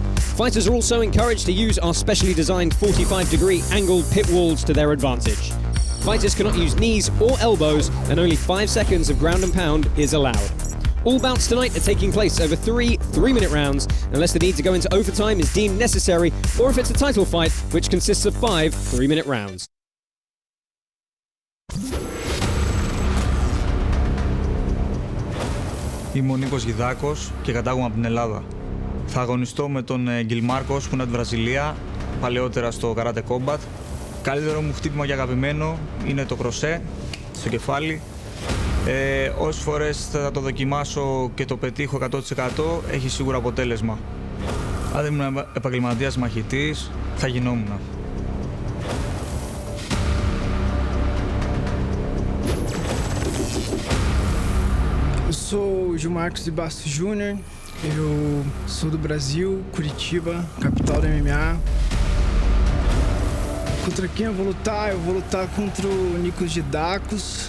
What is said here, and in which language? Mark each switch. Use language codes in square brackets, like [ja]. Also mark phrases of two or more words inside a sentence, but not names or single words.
[en] Fighters are also encouraged to use our specially designed 45-degree angled pit walls to their advantage. Fighters cannot use knees or elbows, and only 5 seconds of ground and pound is allowed. All bouts tonight are taking place over 3 3-minute rounds, unless the need to go into overtime is deemed necessary, or if it's a title fight, which consists of 5 3-minute rounds. [el] Είμαι ο Νίκος Γιδάκος και κατάγομαι από την Ελλάδα. Θα αγωνιστώ με τον Γκιλ Μάρκος που είναι από τη Βραζιλία, παλαιότερα στο Karate Combat. Καλύτερο μου χτύπημα και αγαπημένο είναι το κροσέ στο κεφάλι. Όσες φορές θα το δοκιμάσω και το πετύχω 100% έχει σίγουρα αποτέλεσμα. Αν δεν ήμουν επαγγελματίας μαχητής, θα γινόμουν. [pt] Eu sou o Gil Marcos de Bastos Júnior, eu sou do Brasil, Curitiba, capital do MMA. Contra quem eu vou lutar? Eu vou lutar contra o Nikos Kidakos.